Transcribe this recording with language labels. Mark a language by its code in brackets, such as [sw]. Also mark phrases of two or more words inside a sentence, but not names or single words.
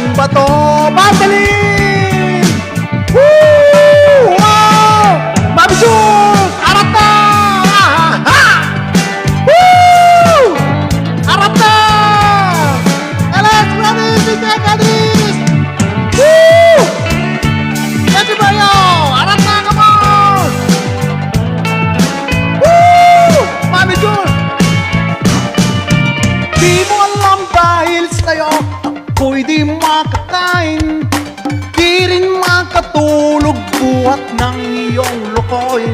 [en] bato. Bandalin! Woo! Wow! Mami Jules! Arap na! Ha! Woo! Arap na! Alas, brothers and sisters! Woo! Let's go! Arap na, come on! Woo! Mami Jules! [tl] Di mo alam dahil sa'yo ako'y di makakain, di rin makatulog buhat ng iyong lokohin.